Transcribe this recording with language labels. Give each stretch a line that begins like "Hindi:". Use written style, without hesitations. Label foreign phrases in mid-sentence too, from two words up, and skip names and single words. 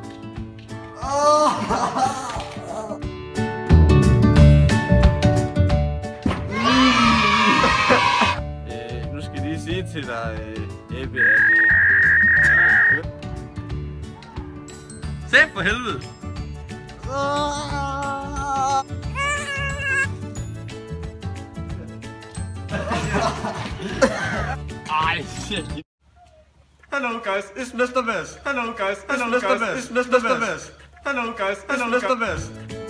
Danish: Nu skal jeg lige sige til dig, Ebbe, at Sæt for helvede! Ej, shit.
English: Hello guys, it's Mr. Vest. Hello guys, it's Mr. Vest. Hello guys, it's Mr. Vest.